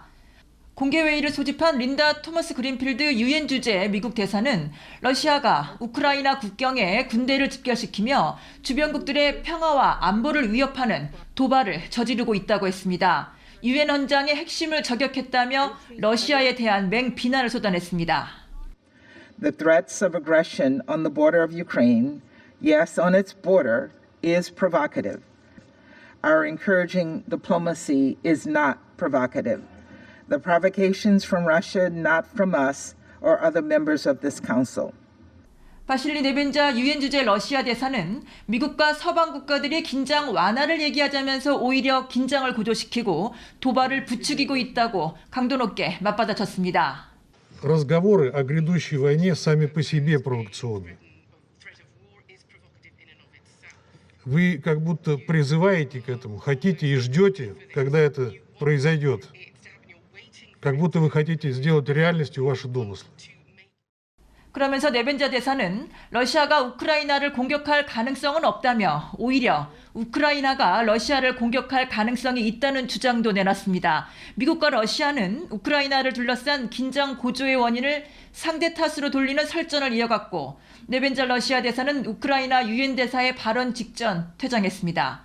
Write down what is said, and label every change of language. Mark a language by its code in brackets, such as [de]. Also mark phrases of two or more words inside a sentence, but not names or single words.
[ko] 공개회의를 소집한 린다 토머스 그린필드 유엔 주재 미국 대사는 러시아가 우크라이나 국경에 군대를 집결시키며 주변국들의 평화와 안보를 위협하는 도발을 저지르고 있다고 했습니다. 유엔 헌장의 핵심을 저격했다며 러시아에 대한 맹비난을 쏟아냈습니다. [en] The threats of aggression on the border of Ukraine, yes, on its border, is provocative. Our encouraging diplomacy is not provocative. The provocations from Russia, not from us or other members of this council. [ko] 바실리 네벤자 유엔 주재 러시아 대사는 미국과 서방 국가들이 긴장 완화를 얘기하자면서 오히려 긴장을 고조시키고 도발을 부추기고 있다고 강도 높게 맞받아쳤습니다. [ru] Разговоры о грядущей войне сами по себе провокационны. Вы как будто призываете к этому, хотите и ждете, когда это произойдет. Как будто вы хотите сделать реальностью ваши домыслы. [ko] 그러면서 네벤자 대사는 러시아가 우크라이나를 공격할 가능성은 없다며 오히려 우크라이나가 러시아를 공격할 가능성이 있다는 주장도 내놨습니다. 미국과 러시아는 우크라이나를 둘러싼 긴장 고조의 원인을 상대 탓으로 돌리는 설전을 이어갔고 네벤자 러시아 대사는 우크라이나 유엔 대사의 발언 직전 퇴장했습니다.